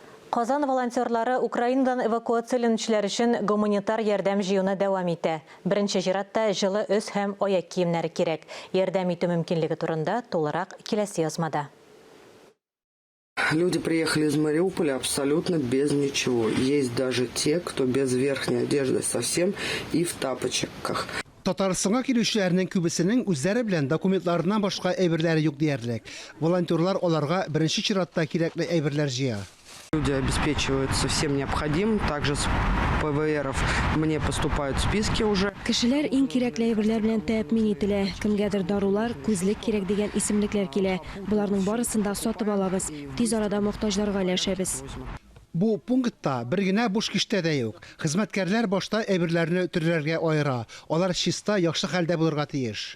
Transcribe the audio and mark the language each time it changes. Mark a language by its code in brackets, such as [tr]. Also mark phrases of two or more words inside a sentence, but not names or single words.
[tt] Kazan волонтерлары Украинадан эвакуацияланучылар үшін гуманитар ярдәм җыюны дәвам итә. Беренче чиратта җылы өс һәм аяк киемнәре кирәк. Ярдәм итү мөмкинлеге турында тулырак киләсе язмада. [ru] Люди приехали из Мариуполя абсолютно без ничего. Есть даже те, кто без верхней одежды совсем и в тапочках. [tt] Татарстанга килүчеләрнең күбесенең үзләре белән документларыннан башка әйберләре юк диярлек. Волонтерлар аларга беренче чиратта кирәкле әйберләр җыя. [ru] Люди обеспечиваются всем необходимым. Также с ПВРов мне поступают списки уже. [tt] Кешеләр иң кирәкле әйберләр белән тәэмин ителә. Кемгәдер дарулар, күзлек кирәк дигән исемлекләр килә. Буларның барысын да сатып алабыз. Тиз арада мохтаҗларга өләшәбез. Бу пунктта бер генә буш киштә дә юк. Хезмәткәрләр башта әйберләрне төрләргә аера. Алар чиста, яхшы хәлдә булырга тиеш.